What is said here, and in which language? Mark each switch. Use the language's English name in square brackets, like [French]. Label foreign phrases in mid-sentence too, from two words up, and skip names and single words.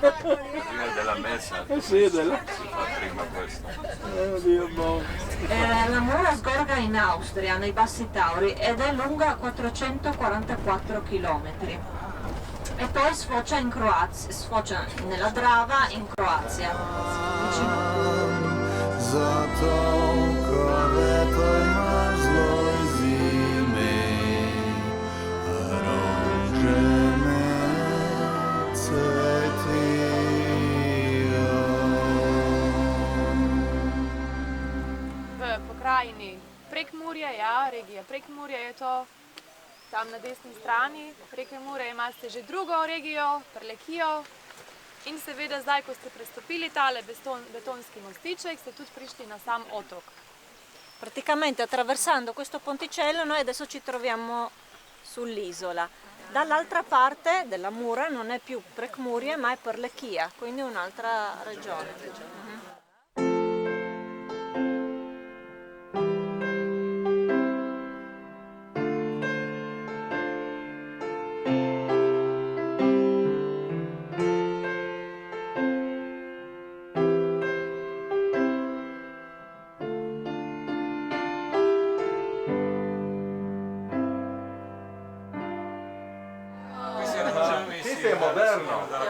[Italian] della messa. Sì, Si fa prima questo. La mura sgorga in Austria, nei Bassi Tauri, ed è lunga 444 km. E poi sfocia in Croazia, sfocia nella Drava in Croazia. [Slovenian] Zato ko vetoj mrzloj zimi rože me cvetijo. V pokrajini Prekmurje, ja, regija Prekmurje je to. Tam na desni strani reke Mure imate že drugo regijo, Prlekijo. In seveda zdaj, ko ste prestopili tale betonski mostiček, ste tudi prišli na sam otok. [Italian] Praticamente attraversando questo ponticello noi adesso ci troviamo sull'isola. Dall'altra parte della Mura non è più Prekmurje ma è Prlekija, quindi un'altra regione. Questo è moderno.